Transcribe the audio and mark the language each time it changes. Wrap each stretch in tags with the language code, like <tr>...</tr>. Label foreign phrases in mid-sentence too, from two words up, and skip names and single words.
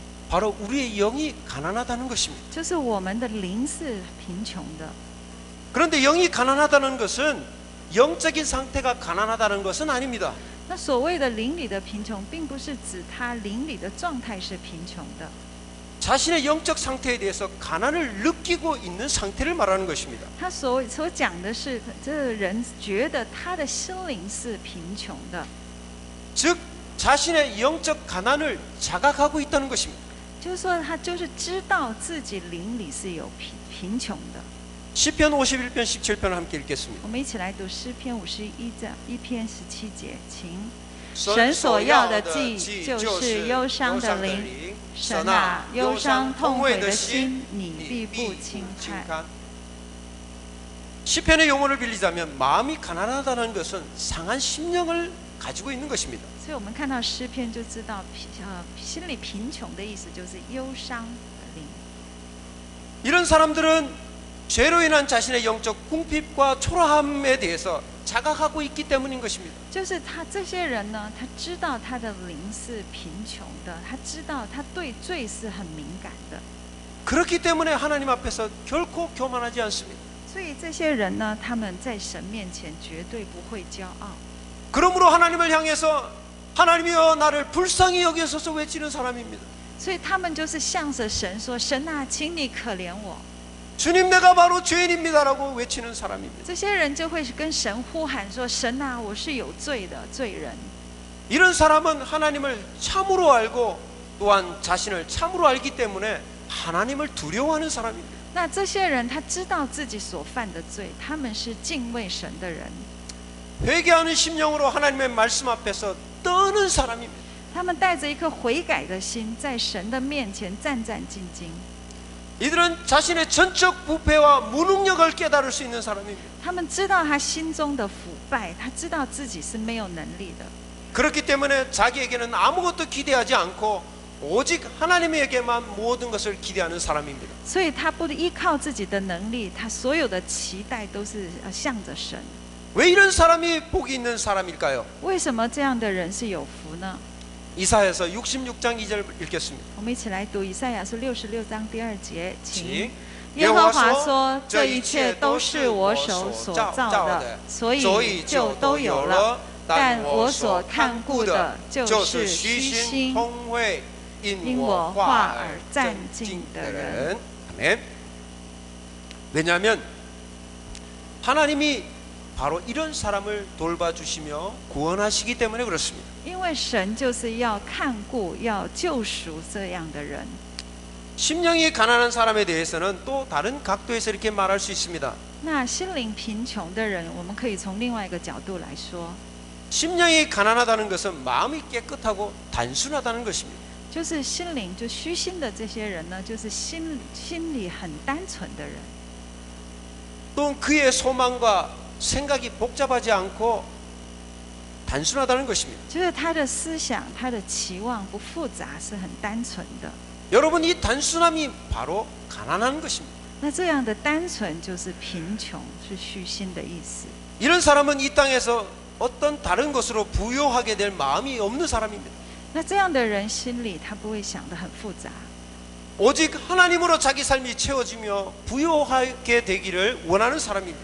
<ko>바로 우리의 영이 가난하다는 것입니다.</ko> <zh>就是我们的灵是贫穷的。</zh> <ko>그런데 영이 가난하다는 것은 영적인 상태가 가난하다는 것은 아닙니다.</ko> <zh>那所谓的灵里的贫穷，并不是指他灵里的状态是贫穷的，</zh> <ko>자신의 영적 상태에 대해서 가난을 느끼고 있는 상태를 말하는 것입니다.</ko> <zh>他所讲的是，这个人觉得他的心灵是贫穷的，</zh> <ko>즉 자신의 영적 가난을 자각하고 있다는 것입니다.</ko> <zh>就是说他就是知道自己灵里是有贫穷的。</zh> <ko>시편 51편 17편을 함께 읽겠습니다.</ko> <zh>我们一起来读诗篇51章1篇17节，请。神所要的祭就是忧伤的灵，神啊，忧伤痛悔的心，你必不轻看。</zh> <ko>시편의 용어를 빌리자면 마음이 가난하다는 것은 상한 심령을 가지고 있는 것입니다.</ko> <zh>所以我们看到诗篇就知道，心里贫穷的意思就是忧伤的灵。</zh> <ko>이런 사람들은 죄로 인한 자신의 영적 궁핍과 초라함에 대해서 자각하고 있기 때문인 것입니다.</ko> <zh>就是这些人呢，他知道他的灵是贫穷的，他知道他对罪是很敏感的。</zh> <ko>그렇기 때문에 하나님 앞에서 결코 교만하지 않습니다.</ko> <zh>所以这些人呢，他们在神面前绝对不会骄傲。</zh> <ko>그러므로 하나님을 향해서 하나님이여 나를 불쌍히 여기소서 외치는 사람입니다.</ko> <zh>所以他们就是向着神说：“神啊，请你可怜我。”</zh> <ko>주님 내가 바로 죄인입니다라고 외치는 사람입니다.</ko> <zh>这些人就会跟神呼喊说：“神啊，我是有罪的罪人。”</zh> <ko>이런 사람은 하나님을 참으로 알고 또한 자신을 참으로 알기 때문에 하나님을 두려워하는 사람입니다.</ko> <zh>那这些人他知道自己所犯的罪，他们是敬畏神的人，</zh> <ko>회개하는 심령으로 하나님의 말씀 앞에서 떠는 사람입니다.</ko> <zh>他们带着一颗悔改的心，在神的面前战战兢兢。</zh> <ko>이들은 자신의 전적 부패와 무능력을 깨달을 수 있는 사람입니다.</ko> <zh>他们知道他心中的腐败，他知道自己是没有能力的，</zh> <ko>그렇기 때문에 자기에게는 아무것도 기대하지 않고 오직 하나님에게만 모든 것을 기대하는 사람입니다.</ko> <zh>所以他不依靠自己的能力，他所有的期待都是向着神。</zh> <ko>왜 이런 사람이 복이 있는 사람일까요?</ko> <zh>为什么这样的人是有福呢？</zh> <ko>이사야서 66장 2절 읽겠습니다.</ko> <zh>我们一起来读以赛亚书66章第2节，请。请耶和华说：“这一切都是我手所造的，所以就都有了。但我所看顾的，就是虚心</zh> <ko>통회</ko> <zh>因我话而战兢的人。”</zh> <ko>아멘. 왜냐하면 하나님이 바로 이런 사람을 돌봐주시며 구원하시기 때문에 그렇습니다.</ko> <zh>因为神就是要看顾、要救赎这样的人。</zh> <ko>심령이 가난한 사람에 대해서는 또 다른 각도에서 이렇게 말할 수 있습니다.</ko> <zh>那心灵贫穷的人，我们可以从另外一个角度来说，</zh> <ko>심령이 가난하다는 것은 마음이 깨끗하고 단순하다는 것입니다.</ko> <zh>就是心灵就虚心的这些人呢，就是心里很单纯的人。</zh> <ko>또 그의 소망과 생각이 복잡하지 않고 단순하다는 것입니다.</ko> <zh>就是他的思想、他的期望不复杂，是很单纯的。</zh> <ko>여러분 이 단순함이 바로 가난한 것입니다.</ko> <zh>那这样的单纯就是贫穷，是虚心的意思。</zh> <ko>이런 사람은 이 땅에서 어떤 다른 것으로 부요하게 될 마음이 없는 사람입니다.</ko> <zh>那这样的人心里他不会想得很复杂，</zh> <ko>오직 하나님으로 자기 삶이 채워지며 부요하게 되기를 원하는 사람입니다.</ko>